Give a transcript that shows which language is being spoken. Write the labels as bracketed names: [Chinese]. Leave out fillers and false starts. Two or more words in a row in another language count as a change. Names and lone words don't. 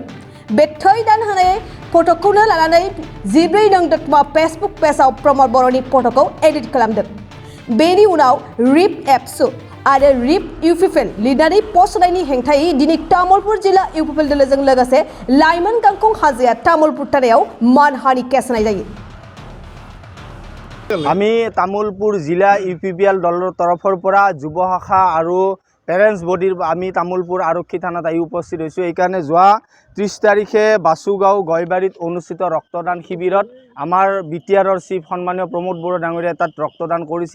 [Bodo] बे थै दान होनाय फट'खौनो लानानै 14 नं दतमा फेसबुक पेजआव प्रमद बर'नि फट'खौ एडिट खालामदों। बेनि उनाव रिप एबसु आरो रिप UPPL लिरनानै पस्ट होनायनि हेंथायै दिनै तामुलपुर जिल्ला UPPL दोलोजों लोगोसे लाइमोन गांखं हाजोआ तामुलपुर थानायाव मानहानि केस होनाय जायो। [Assamese] আমি তামুলপুর জিলা UPPL দলৰ তৰফৰ পৰা যুৱ শাখা আৰু [English] parents body [Assamese] আমি তামুলপুৰ আৰক্ষী থানাত আহি উপস্থিত হৈছোঁ। এইকাৰণে যোৱা 30 তাৰিখে বাসুগাঁও গয়বাৰীত অনুষ্ঠিত ৰক্তদান শিবিৰত আমাৰ বিটিআৰৰ চিফ সন্মানীয় প্ৰমোদ বড়ো ডাঙৰীয়াই তাত ৰক্তদান কৰিছিল।